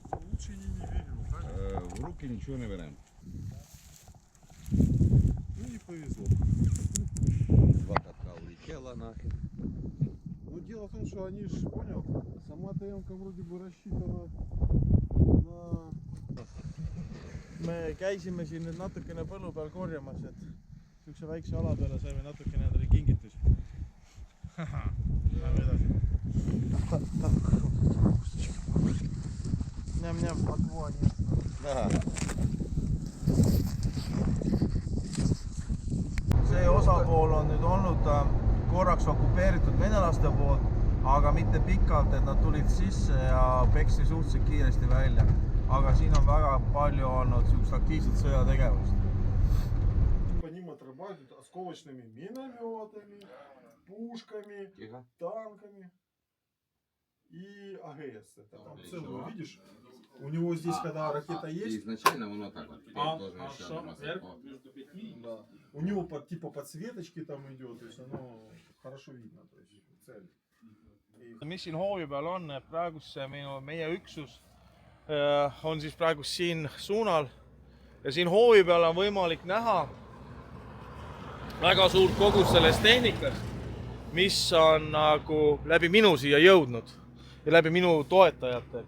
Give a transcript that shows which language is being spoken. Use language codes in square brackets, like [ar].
[ru] Лучше не верю, правильно? В руки ничего не берем. Ну, не повезло. Два катка улетела нахер. Но дело в том, что они ж, понял, сама ТМ-ка вроде бы рассчитана на... [et] Me käisime siin nüüd natukene põllu peal korjamas, et niisuguse väikse ala peale saime natukene endale kingitusi. Läheme edasi. Njam-njam, atvooni. See osapool on nüüd olnud korraks okupeeritud venelaste poolt, aga mitte pikalt, et nad tulid sisse ja peksi suhteliselt kiiresti välja. Aga siin on väga palju olnud aktiivset sõjategevust. [ru] По ним отрабатывают осколочными минометами, пушками, танками и АГС. Это там целую, видишь? У него здесь, когда ракета есть... Изначально он вот так вот. Да. У него типа подсветочки там идет, то есть оно хорошо видно, то есть цель. [et] Mis siin hoovi peal on, et praegus meie üksus on siis praegu siin suunal ja siin hoovi peal on võimalik näha väga suurt kogus sellest tehnikast, mis on nagu läbi minu siia jõudnud ja läbi minu toetajate.